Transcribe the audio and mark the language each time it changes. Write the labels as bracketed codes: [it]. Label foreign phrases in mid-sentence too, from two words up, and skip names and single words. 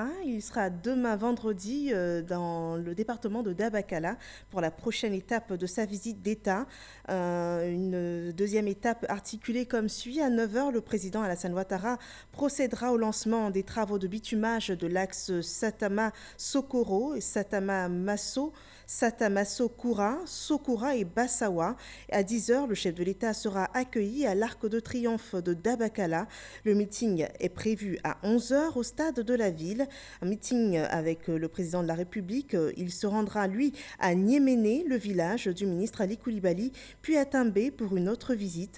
[fr] Il sera demain vendredi dans le département de Dabakala pour la prochaine étape de sa visite d'État. Une deuxième étape articulée comme suit. À 9h, le président Alassane Ouattara procédera au lancement des travaux de bitumage de l'axe Satama-Sokoro et Satama-Masso. Satamaso Koura, Sokura et Bassawa. À 10h, le chef de l'État sera accueilli à l'Arc de Triomphe de Dabakala. Le meeting est prévu à 11h au stade de la ville. Un meeting avec le président de la République. Il se rendra, lui, à Niéméné, le village du ministre Ali Koulibaly, puis à També pour une autre visite.